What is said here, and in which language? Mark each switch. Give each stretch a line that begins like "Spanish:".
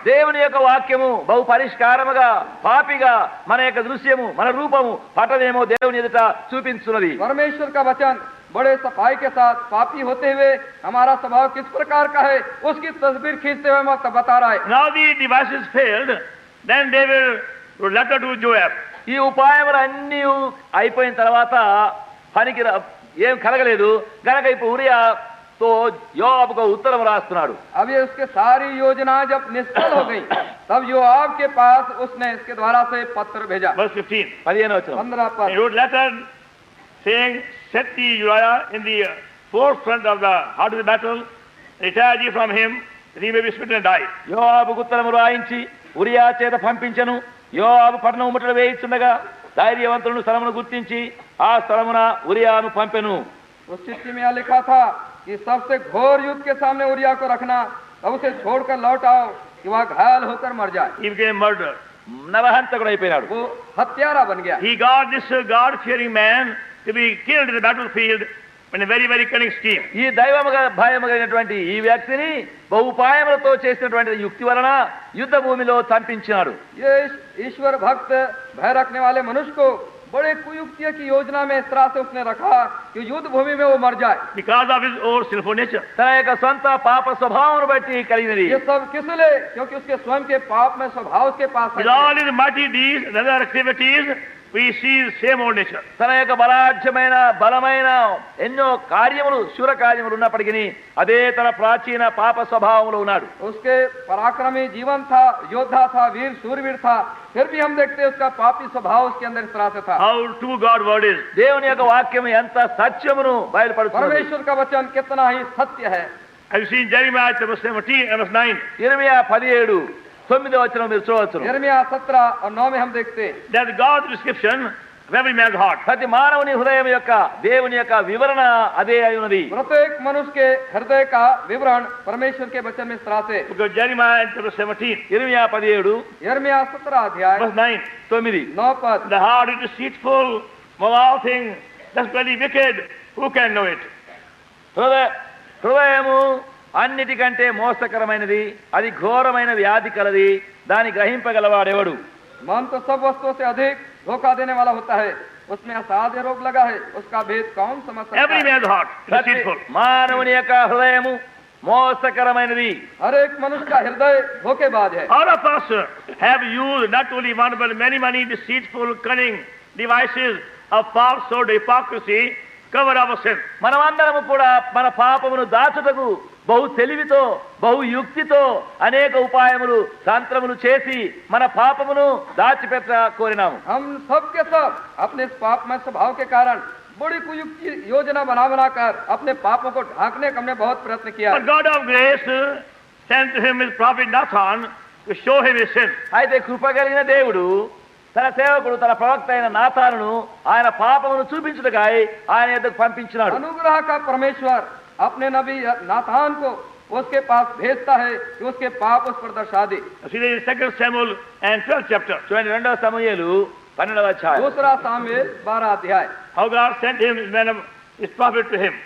Telugu: దేవుని యొక్క వాక్యము బహు పరిష్కారముగా పాపిగా మన యొక్క దృశ్యము మన రూపము పటనేమో దేవుని ఎదుట చూపించున్నది.
Hindi: परमेश्वर का वचन बड़े सफाई के साथ पापी होते हुए हमारा स्वभाव किस प्रकार का है उसकी तस्वीर खींचते हुए मत बता रहा है.
English: Now the devices failed, then David wrote letter to Joab.
Telugu: ఈ ఉపాయములు అన్నీ అయిపోయిన తర్వాత పనికి ఏం కలగలేదు గనక ఇప్పుడు ఉరియా తో యోవాబుకు ఉత్తరం రాస్తున్నాడు.
Hindi: अब ये उसके सारी योजना जब निष्फल हो गई तब योआब के पास उसने इसके द्वारा से पत्र भेजा.
English: Verse 15.
Telugu: 15వ వచనం. 15
English: He
Hindi: पद.
English: wrote letter saying, set the Uriah in the forefront of the heart of the battle, retire ye from him, that he may be smitten and die.
Telugu: యోవాబుకు ఉత్తరము రాయించి ఉరియా చేత పంపించను. యోవాబు పట్టణం ముట్టడి వేయిచుండగా ధైర్యవంతులను స్థలమును గుర్తించి ఆ స్థలమున ఉరియాను పంపెను.
Hindi: उस चिट्ठी में यह लिखा था कि सबसे घोर युद्ध के सामने उरिया को रखना, तब उसे छोड़कर लौट आओ कि वह घायल होकर मर जाए.
English: He became murderer.
Telugu: నరహంతకుడు అయిపోయినాడు.
Hindi: वो हत्यारा बन गया.
English: He got this God-fearing man to be killed in the battlefield in a very, very cunning scheme.
Telugu: ఈ దైవముగా భయముగైనటువంటి ఈ వ్యక్తిని బహుపాయములతో చేసినటువంటి యుక్తి వలన యుద్ధ భూమిలో చంపించినాడు.
Hindi: ये ईश्वर भक्त भय रखने वाले मनुष्य को बड़े कुयुक्तियों की योजना में इस तरह से उसने रखा कि युद्ध भूमि में वो मर जाए.
English: Because of his own sinful nature.
Telugu: తన యొక్క సొంత పాప స్వభావమును బట్టి కలిగినది.
Hindi: ये सब किस लिए? क्योंकि उसके स्वयं के पाप में स्वभाव उसके पास
English: With
Hindi: है.
English: all his mighty deeds and other activities, we see the same old nature.
Telugu: తన యొక్క బలాఢ్యమైన బలమైన ఎన్నో కార్యములు శూర కార్యములు ఉన్నప్పటికీ అదే తన ప్రాచీన పాప స్వభావములో ఉన్నాడు.
Hindi: उसके पराक्रमी जीवन था, योद्धा था, वीर शूरवीर था, फिर भी हम देखते हैं उसका पापी स्वभाव उसके अंदर इस तरह से था.
English: How true God's word is.
Telugu: దేవుని యొక్క వాక్యం ఎంత సత్యమును బయలుపడుతుంది.
Hindi: परमेश्वर का वचन कितना ही सत्य है.
English: Have you seen Jeremiah chapter 17 and verse 9?
Telugu: ఇర్మియా 17 9వ వచనం మీరు చూడవచ్చు.
Hindi: यिर्मयाह 17 और 9 में हम देखते हैं
English: That God's description of every man's heart.
Telugu: ప్రతి మానవుని హృదయం యొక్క దేవుని యొక్క వివరణ అదే అయి ఉన్నది.
Hindi: प्रत्येक मनुष्य के हृदय का विवरण परमेश्वर के वचन में इस तरह से.
English: Because Jeremiah chapter 17,
Telugu: ఇర్మియా 17
Hindi: यिर्मयाह 17 अध्याय
English: verse 9. 9
Hindi: 9 पद.
English: The heart is deceitful, above all things, desperately wicked. Who can know it?
Telugu: హృదయము అన్నిటికంటే మోసకరమైనది, అది ఘోరమైన వ్యాధి కలది, దాని గ్రహింపగలవాడెవడు?
Hindi: मन तो सब वस्तुओं से अधिक धोखा देने वाला होता है, उसमें असाध्य रोग लगा है, उसका भेद कौन समझ सकता
English: Every
Hindi: है.
English: man's heart is
Telugu: ప్రతి
English: deceitful.
Telugu: మానవుని యొక్క హృదయము మోసకరమైనది.
Hindi: हर एक मनुष्य का हृदय धोखेबाज है.
English: All of us have used not only one but many deceitful, cunning devices of falsehood, hypocrisy, cover our sin.
Telugu: మనమందరము కూడా మన పాపమును దాచుటకు బహు తెలివితో బహు యుక్తితో అనేక ఉపాయములు తంత్రములు చేసి మన పాపమును దాచిపెట్ట కోరినాము.
Hindi: हम सब के सब अपने इस पापमय स्वभाव के कारण बड़ी कुयुक्ति योजना बना कर अपने पापों को ढांकने का हमने बहुत प्रयत्न किया.
English: But God of grace sent to him his prophet Nathan to show him his sin.
Telugu: అయితే కృప కలిగిన దేవుడు తన సేవకుడు తన ప్రవక్త అయిన నాతానును ఆయన పాపమును చూపించుటకై ఆయన యొద్దకు పంపించినాడు.
Hindi: अनुग्रह का परमेश्वर अपने नबी नाथान को उसके पास भेजता है कि उसके पाप उस पर दर्शा दे.
English: See in 2 Samuel and 12th chapter.
Telugu: చూడండి 2వ సమూయేలు 12వ అధ్యాయం.
Hindi: दूसरा सामुएल 12 अध्याय.
English: How God sent him his prophet to him.